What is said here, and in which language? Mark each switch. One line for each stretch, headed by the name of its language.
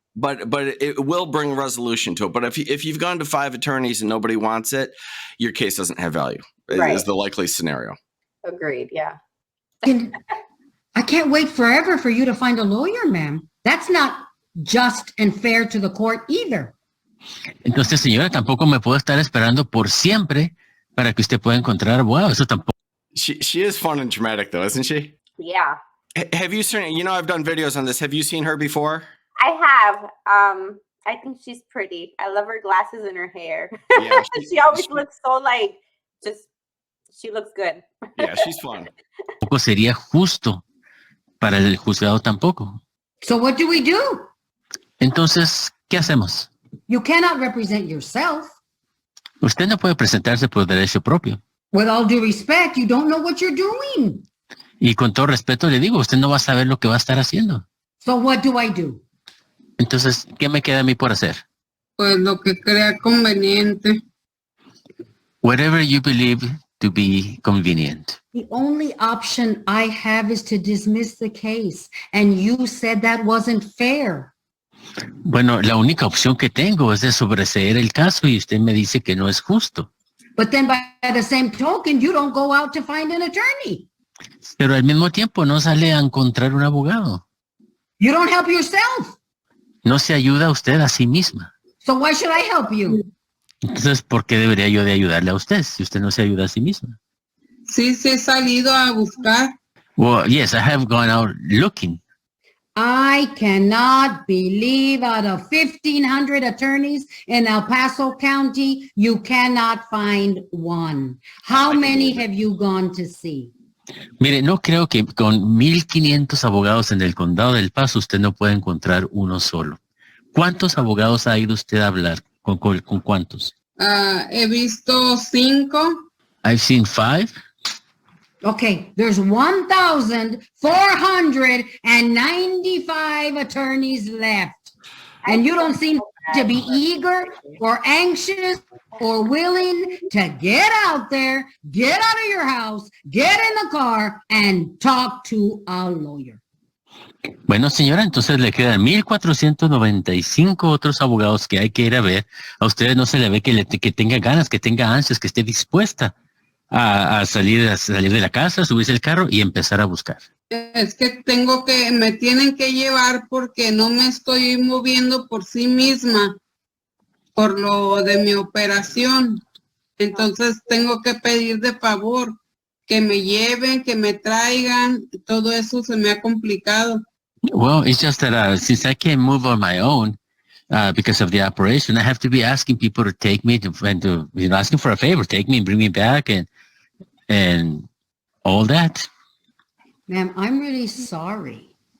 English: But it will bring resolution to it. But if you've gone to 5 attorneys and nobody wants it, your case doesn't have value. Right. Is the likely scenario. Agreed. Yeah. I can't wait forever for you to find a lawyer, ma'am. That's not just and fair to the court either.
Spanish: Entonces, señora, tampoco me puedo estar esperando por siempre para que usted pueda encontrar abogado. Eso tampoco.
English: She is fun and dramatic, though, isn't she? Yeah. Have you seen? I've done videos on this. Have you seen her before? I have. I think she's pretty. I love her glasses and her hair. Yeah, she always looks so she looks good. Yeah, she's fun.
Spanish: Tampoco sería justo para el juzgado tampoco.
English: So what do we do?
Spanish: Entonces, ¿qué hacemos?
English: You cannot represent yourself.
Spanish: Usted no puede presentarse por derecho propio.
English: With all due respect, you don't know what you're doing.
Spanish: Y con todo respeto le digo, usted no va a saber lo que va a estar haciendo.
English: So what do I do?
Spanish: Entonces, ¿qué me queda a mí por hacer? Pues lo que crea conveniente.
English: Whatever you believe to be convenient. The only option I have is to dismiss the case. And you said that wasn't fair.
Spanish: Bueno, la única opción que tengo es de sobreseer el caso y usted me dice que no es justo.
English: But then by the same token, you don't go out to find an attorney.
Spanish: Pero al mismo tiempo no sale a encontrar un abogado.
English: You don't help yourself.
Spanish: No se ayuda a usted a sí misma.
English: So why should I help you?
Spanish: Entonces, ¿por qué debería yo de ayudarle a usted si usted no se ayuda a sí misma? Sí, he salido a buscar.
English: Well, yes, I have gone out looking. I cannot believe out of 1,500 attorneys in El Paso County, you cannot find one. How many have you gone to see?
Spanish: Mire, no creo que con 1,500 abogados en el condado del Paso usted no puede encontrar uno solo. ¿Cuántos abogados ha ido usted a hablar? ¿Con cuántos? He visto 5.
English: I've seen 5. Okay, there's 1,495 attorneys left. And you don't seem to be eager or anxious or willing to get out there, get out of your house, get in the car, and talk to a lawyer.
Spanish: Bueno, señora, entonces le quedan 1,495 otros abogados que hay que ir a ver. A ustedes no se le ve que tenga ganas, que tenga ansias, que esté dispuesta a salir de la casa, subirse el carro y empezar a buscar. Es que me tienen que llevar porque no me estoy moviendo por sí misma, por lo de mi operación. Entonces tengo que pedir de favor que me lleven, que me traigan. Todo eso se me ha complicado.
English: Well, it's just that since I can't move on my own because of the operation, I have to be asking people to take me asking for a favor, take me and bring me back and all that. Ma'am, I'm really sorry.